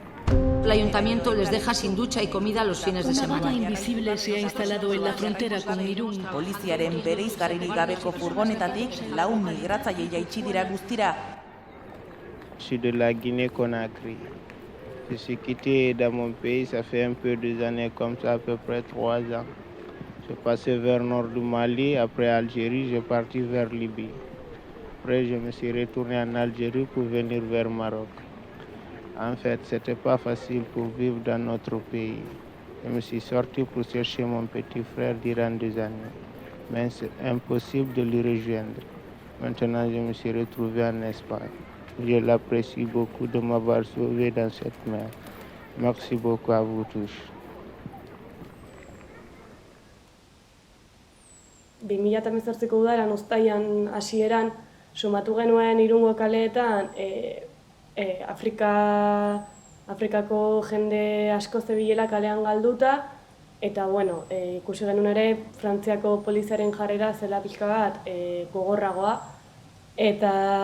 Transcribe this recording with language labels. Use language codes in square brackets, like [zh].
[es] El ayuntamiento les deja sin ducha y comida los fines de Una semana. valla invisible se ha instalado en la frontera con Irún. [eu] Poliziaren bereizgarririk gabeko furgonetatik 4 migratzaile jaitsi dira guztira. [fr] Je suis de la Guinée-Conakry. Je suis quitté dans mon pays, ça fait un peu 2 années comme ça, à peu près 3 ans. Je passais vers le nord du Mali, après Algérie, je parti vers Libye. Après, je me suis retourné en Algérie pour venir vers Maroc. En fait, c'était pas facile pour vivre dans notre pays. Je me suis sorti pour chercher mon petit frère durant 2 années. Mais c'est impossible de le rejoindre. Maintenant, je me suis retrouvé en Espagne. Je l'apprécie beaucoup de m'avoir sauvé dans cette mer. Merci beaucoup à vous tous. [eu] 2018ko udaran uztailan hasieran sumatu genuen Irungo kaleetan Afrikako jende asko zebilela kalean galduta eta bueno, ikusi genuen ere Frantziako poliziaren jarrera zela pixka bat gogorragoa eta